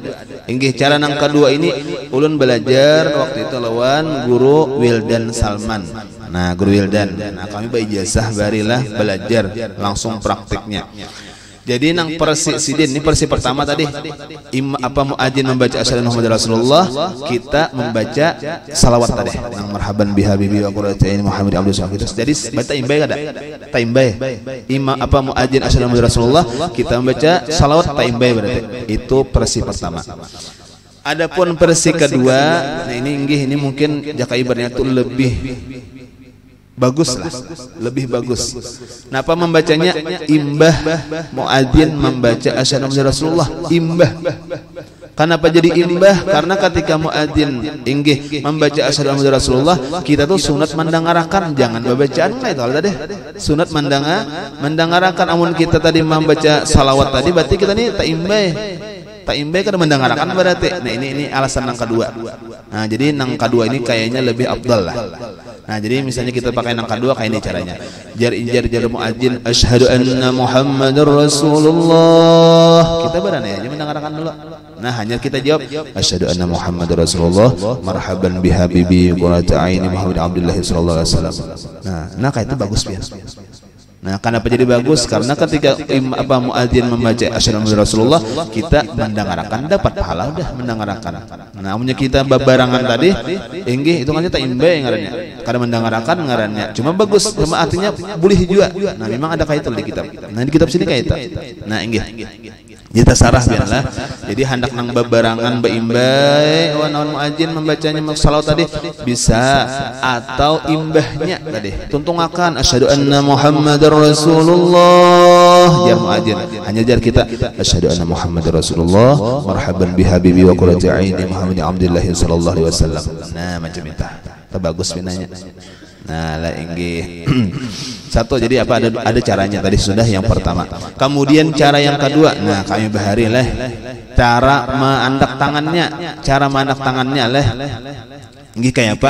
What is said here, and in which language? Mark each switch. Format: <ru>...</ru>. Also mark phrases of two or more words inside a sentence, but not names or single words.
<bjn>Inggih cara yang kedua ini ulun belajar waktu itu lawan guru Wildan Salman. Nah, guru Wildan. Nah, kami berijazah barilah belajar langsung praktiknya. Jadi nang persi sidin ini persi pertama tadi muadzin membaca</bjn> <ar>أشهد أن محمدا رسول الله,</ar> <bjn>kita membaca salawat tadi nang</bjn> <ar>مرحبا بحبيبي وقرة عيني</ar> <bjn>Muhammad Abdul Syakir. Jadi baca imbai kada? Taimbai. Muadzin</bjn> <ar>أشهد أن محمدا رسول الله,</ar> <bjn>kita membaca salawat taimbai berarti. Itu persi pertama. Adapun persi kedua, nah ini mungkin jaka ibaratnya itu lebih bagus lah, lebih bagus. Kenapa membacanya imbah? Muadzin membaca</bjn> <ar>أشهد أن رسول الله</ar> <bjn>imbah. Kenapa jadi imbah? Karena ketika muadzin inggih membaca</bjn> <ar>أشهد أن رسول الله,</ar> <bjn>kita tuh sunat mendengarkan, jangan bacaan itu tadi. Sunat mendengarkan. Amun kita tadi membaca salawat tadi, berarti kita nih tak imbah kada mendengarkan berarti. Nah, ini alasan yang kedua. Nah, jadi yang kedua ini kayaknya lebih afdal lah. Nah, jadi misalnya kita pakai yang kedua kayak ini caranya. Jar muadzin</bjn> <ar>أشهد أن محمدا رسول الله.</ar> <bjn>Kita berani aja mendengarkan dulu. Nah, hanya kita jawab</bjn> <ar>أشهد أن محمدا رسول الله مرحبا بحبيبي قرة عيني محمد عبد الله صلى الله عليه وسلم.</ar> <bjn>Nah, kayak itu bagus biasa. Nah, kenapa jadi bagus? Karena ketika muadzin membaca</bjn> <ar>أشهد أن رسول الله,</ar> <bjn>kita mendengarkan dapat pahala udah mendengarkan. Nah, amunnya kita babarangan tadi, inggih itu kan tak imbai ngarannya. Kada mendengarkan ngarannya. Cuma bagus, sama artinya boleh juga. Nah, memang ada kaitan di kitab. Nah, di kitab sini kaitan. Nah, inggih. Jadi tasarah biarlah. Jadi hendak nang babarangan baimbai wan muadzin membacanya salawat tadi bisa, atau imbahnya tadi tuntungakan</bjn> <ar>أشهد أن محمدا رسول الله</ar> <bjn>jar muadzin, hanya jar kita</bjn> <ar>أشهد أن محمدا رسول الله مرحبا بحبيبي وقرة عيني محمد عبد الله صلى الله عليه وسلم.</ar> <bjn>Nah macam itu bagus pinanya. Nah lah inggih. Satu, jadi apa, ada caranya tadi sudah yang pertama. Kemudian cara yang kedua, nah kami bahari lah cara menandak tangannya, inggih kayak apa?</bjn>